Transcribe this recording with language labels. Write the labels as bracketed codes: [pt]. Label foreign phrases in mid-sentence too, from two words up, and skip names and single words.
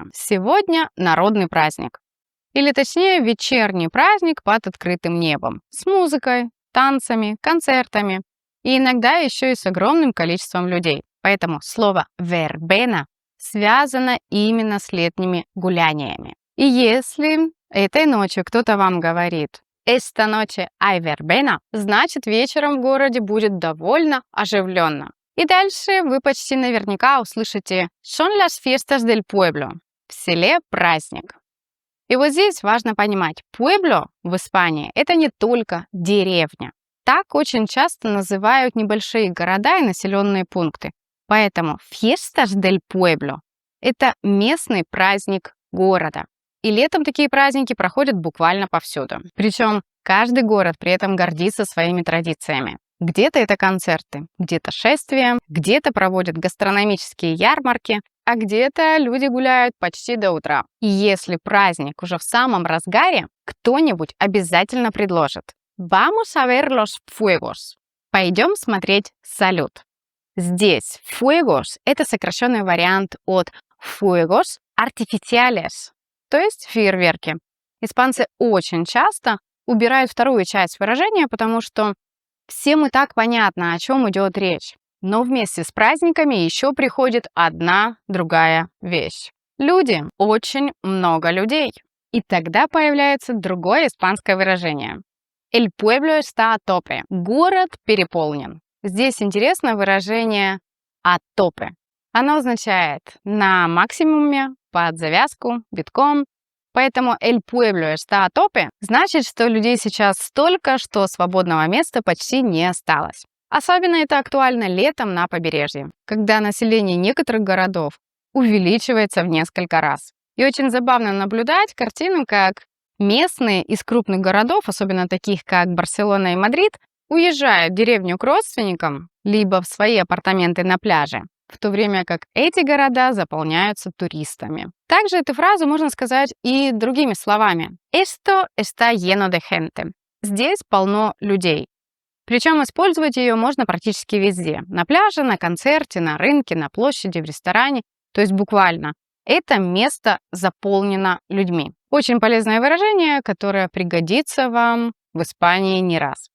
[ru] Сегодня народный праздник. Или точнее, вечерний праздник под открытым небом. С музыкой, танцами, концертами. И иногда еще и с огромным количеством людей. Поэтому слово verbena связано именно с летними гуляниями. И если этой ночью кто-то вам говорит [es] «Esta noche hay verbena», [ru] значит вечером в городе будет довольно оживленно. И дальше вы почти наверняка услышите [es] «Son las fiestas del pueblo» – [ru] в селе праздник. И вот здесь важно понимать, pueblo в Испании – это не только деревня. Так очень часто называют небольшие города и населенные пункты. Поэтому [es] fiestas del pueblo – [ru] это местный праздник города. И летом такие праздники проходят буквально повсюду. Причем каждый город при этом гордится своими традициями. Где-то это концерты, где-то шествия, где-то проводят гастрономические ярмарки, а где-то люди гуляют почти до утра. И если праздник уже в самом разгаре, кто-нибудь обязательно предложит: [es] «Vamos a ver los fuegos». [ru] Пойдем смотреть салют. Здесь fuegos – это сокращенный вариант от [es] fuegos artificiales, [ru] то есть фейерверки. Испанцы очень часто убирают вторую часть выражения, потому что всем и так понятно, о чем идет речь. Но вместе с праздниками еще приходит одна другая вещь. Люди, очень много людей. И тогда появляется другое испанское выражение. [es] El pueblo está a tope. [ru] Город переполнен. Здесь интересно выражение [es] a tope. [ru] Оно означает на максимуме, под завязку, битком. Поэтому [es] el pueblo está a tope [ru] значит, что людей сейчас столько, что свободного места почти не осталось. Особенно это актуально летом на побережье, когда население некоторых городов увеличивается в несколько раз. И очень забавно наблюдать картину, как местные из крупных городов, особенно таких как Барселона и Мадрид, уезжают в деревню к родственникам, либо в свои апартаменты на пляже, в то время как эти города заполняются туристами. Также эту фразу можно сказать и другими словами. [es] Esto está lleno de gente. [ru] Здесь полно людей. Причем использовать ее можно практически везде. На пляже, на концерте, на рынке, на площади, в ресторане. То есть буквально это место заполнено людьми. Очень полезное выражение, которое пригодится вам в Испании не раз.